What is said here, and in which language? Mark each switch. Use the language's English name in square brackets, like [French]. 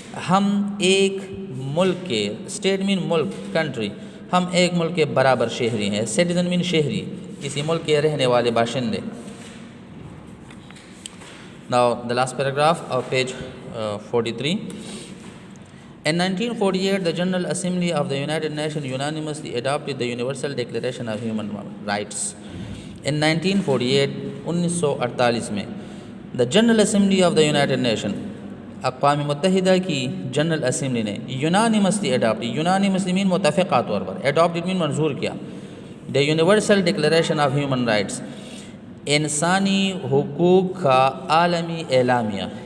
[Urdu] ہم ایک ملک کے، اسٹیٹ مین ملک، کنٹری، ہم ایک ملک کے برابر شہری ہیں۔ سٹیزن مین شہری، کسی ملک کے رہنے والے باشندے۔ [English] Now the last paragraph of page 43. In 1948, the General Assembly of the United Nations unanimously adopted the Universal Declaration of Human Rights. In 1948, [Urdu] 1948 میں [English] the General Assembly of the United Nations، [Urdu] اقوام متحدہ کی جنرل اسمبلی نے [English] unanimously adopted، unanimously mean [Urdu] متفقہ طور پر، [English] adopted mean [Urdu] منظور کیا، [English] the Universal Declaration of Human Rights، [Urdu] انسانی حقوق کا عالمی اعلامیہ،